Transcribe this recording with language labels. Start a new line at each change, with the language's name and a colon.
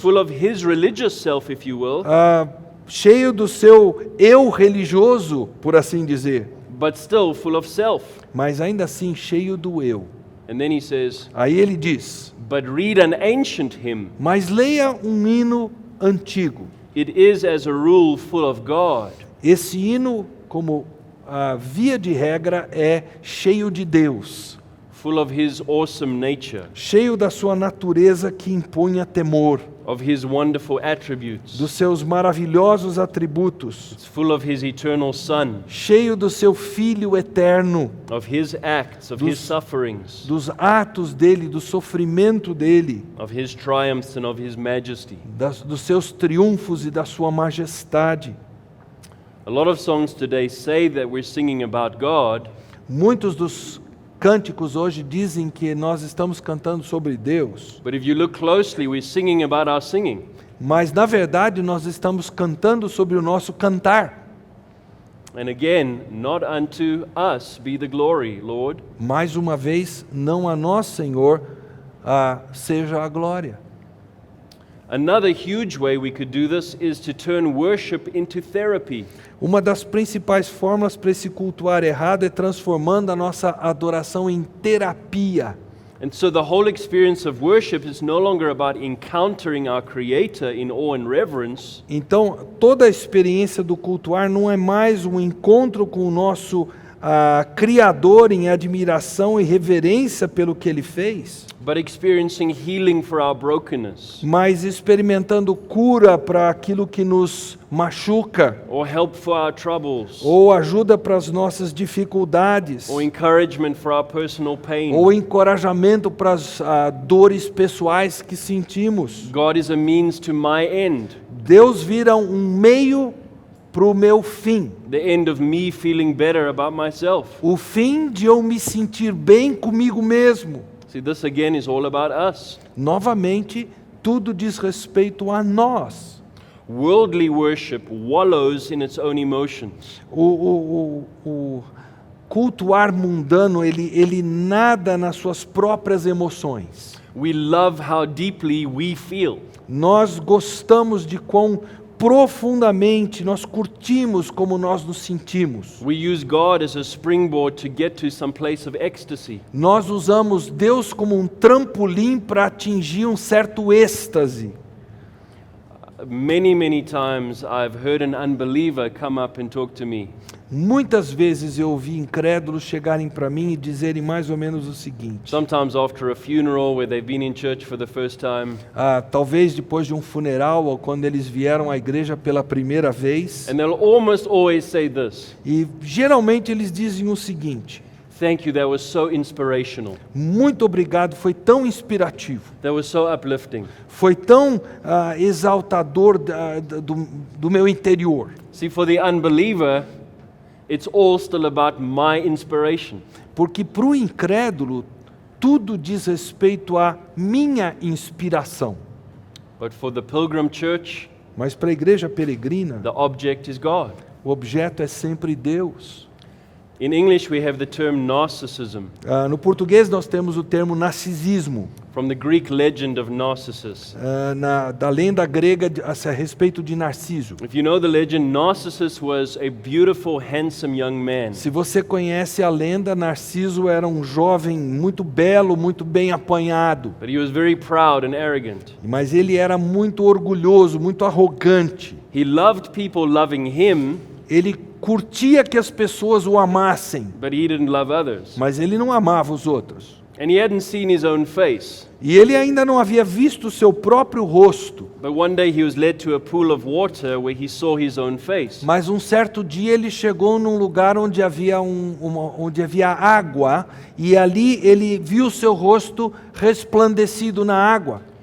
English: full of his religious self, if you will,
Portuguese: cheio do seu eu religioso, por assim dizer,
English: but still full of self.
Portuguese: mas ainda assim cheio do eu.
English: And then he says,
Portuguese: Aí ele diz,
English: but read an ancient hymn.
Portuguese: mas leia um hino antigo.
English: It is, as a rule, full of God.
Portuguese: Esse hino, como via de regra, é cheio de Deus,
English: Full of his awesome nature,
Portuguese: cheio da sua natureza que impunha temor,
English: of his wonderful attributes.
Portuguese: dos seus maravilhosos atributos,
English: It's full of his eternal Son,
Portuguese: cheio do seu Filho eterno,
English: of his acts, of his sufferings,
Portuguese: dos atos dele, do sofrimento dele,
English: of his triumphs and of his majesty.
Portuguese: dos seus triunfos e da sua majestade.
English: A lot of songs today say that we're singing about God,
Portuguese: Muitos dos cânticos hoje dizem que nós estamos cantando sobre Deus,
English: but if you look closely, we're singing about our singing.
Portuguese: mas na verdade nós estamos cantando sobre o nosso cantar.
English: And again, not unto us be the glory, Lord.
Portuguese: Mais uma vez, não a nós, Senhor, seja a glória.
English: Another huge way we could do this is to turn worship into therapy.
Portuguese: Uma das principais formas para esse cultuar errado é transformando a nossa adoração em terapia.
English: And so the whole experience of worship is no longer about encountering our Creator in awe and reverence,
Portuguese: Então, toda a experiência do cultuar não é mais um encontro com o nosso Criador em admiração e reverência pelo que Ele fez,
English: but experiencing healing for our brokenness,
Portuguese: mas experimentando cura para aquilo que nos machuca,
English: or help for our troubles,
Portuguese: ou ajuda para as nossas dificuldades,
English: or encouragement for our personal pain.
Portuguese: ou encorajamento para as dores pessoais que sentimos.
English: God is a means to my end,
Portuguese: Deus vira um meio para o meu fim,
English: the end of me feeling better about myself.
Portuguese: o fim de eu me sentir bem comigo mesmo.
English: See, this again is all about us.
Portuguese: Novamente, tudo diz respeito a nós.
English: Worldly worship wallows in its own emotions.
Portuguese: O cultuar mundano, ele nada nas suas próprias emoções.
English: We love how deeply we feel.
Portuguese: Nós gostamos de quão profundamente nós curtimos como nós nos sentimos.
English: We use God as a springboard to get to some place of ecstasy.
Portuguese: Nós usamos Deus como um trampolim para atingir um certo êxtase.
English: Many times I've heard an unbeliever come up and talk to me.
Portuguese: Muitas vezes eu ouvi incrédulos chegarem para mim e dizerem mais ou menos o seguinte.
English: Sometimes after a funeral where they've been in church for the first time,
Portuguese: Talvez depois de um funeral ou quando eles vieram à igreja pela primeira vez.
English: and they'll almost always say this:
Portuguese: E geralmente eles dizem o seguinte:
English: thank you, that was so inspirational.
Portuguese: muito obrigado, foi tão inspirativo,
English: That was so uplifting.
Portuguese: foi tão exaltador do meu interior.
English: See, for the unbeliever, it's all still about my inspiration.
Portuguese: Porque para o incrédulo, tudo diz respeito à minha inspiração.
English: But for the Pilgrim Church,
Portuguese: Mas para a igreja peregrina,
English: the object is God.
Portuguese: o objeto é sempre Deus.
English: In English, we have the term narcissism,
Portuguese: No português nós temos o termo narcisismo,
English: from the Greek legend of Narcissus.
Portuguese: da lenda grega a respeito de Narciso.
English: If you know the legend, Narcissus was a beautiful, handsome young man.
Portuguese: Se você conhece a lenda, Narciso era um jovem muito belo, muito bem apanhado,
English: But he was very proud and arrogant.
Portuguese: mas ele era muito orgulhoso, muito arrogante.
English: He loved people loving him,
Portuguese: Ele curtia que as pessoas o amassem,
English: but he didn't love others.
Portuguese: mas ele não amava os outros.
English: And he hadn't seen his own face.
Portuguese: E ele ainda não havia visto o seu próprio rosto.
English: But one day he was led to a pool of water where he saw his own face.
Portuguese: Mas um certo dia ele chegou num lugar onde havia, onde havia água, e ali ele viu o seu rosto resplandecido na água.